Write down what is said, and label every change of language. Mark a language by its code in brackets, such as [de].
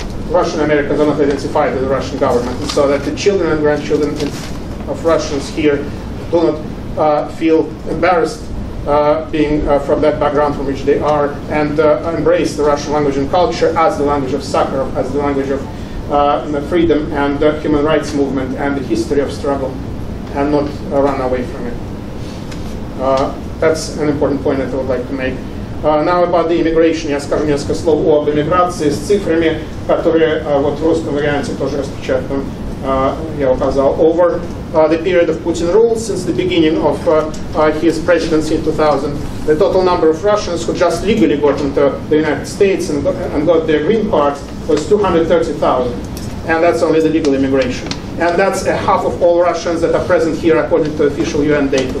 [en] Russian Americans are not identified with the Russian government, and so that the children and grandchildren of Russians here do not feel embarrassed being from that background from which they are, and embrace the Russian language and culture as the language of Sakharov, as the language of freedom and human rights movement and the history of struggle, and not run away from it. That's an important point that I would like to make. Now about the immigration. [ru] Я скажу несколько слов об иммиграции с цифрами, которые вот в русском варианте тоже распечатан, я указал. [en] Over the period of Putin rule, since the beginning of his presidency in 2000, the total number of Russians who just legally got into the United States and got their green cards was 230,000. And that's only the legal immigration. And that's half of all Russians that are present here according to official UN data.